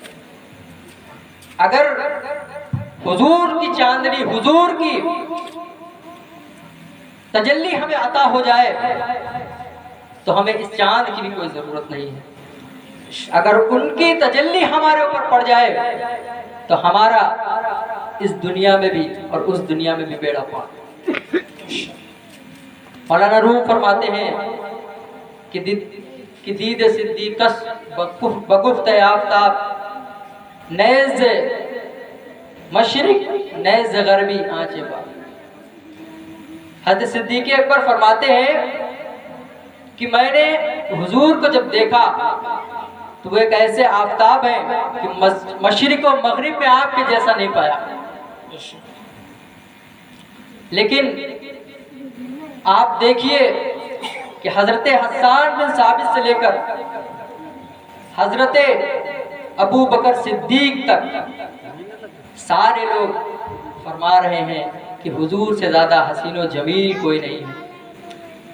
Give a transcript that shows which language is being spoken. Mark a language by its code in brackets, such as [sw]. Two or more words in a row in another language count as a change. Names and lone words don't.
[ur] اگر حضور کی چاندنی، حضور کی تجلی ہمیں عطا ہو جائے تو ہمیں اس چاند کی بھی کوئی ضرورت نہیں ہے۔ اگر ان کی تجلی ہمارے اوپر پڑ جائے تو ہمارا اس دنیا میں بھی اور اس دنیا میں بھی بیڑا پار۔ مولانا روم فرماتے ہیں کہ [fa] دید صدیقس بگفت آفتاب، نیز مشرق نیز غربی آنچے با۔ [ur] حضرت صدیق اکبر فرماتے ہیں کہ میں نے حضور کو جب دیکھا تو وہ ایک ایسے آفتاب ہیں کہ مشرق و مغرب میں آپ کے جیسا نہیں پایا۔ لیکن آپ دیکھیے کہ حضرت حسان بن ثابت سے لے کر حضرت ابو بکر صدیق تک سارے لوگ فرما رہے ہیں کہ حضور سے زیادہ حسین و جمیل کوئی نہیں ہے۔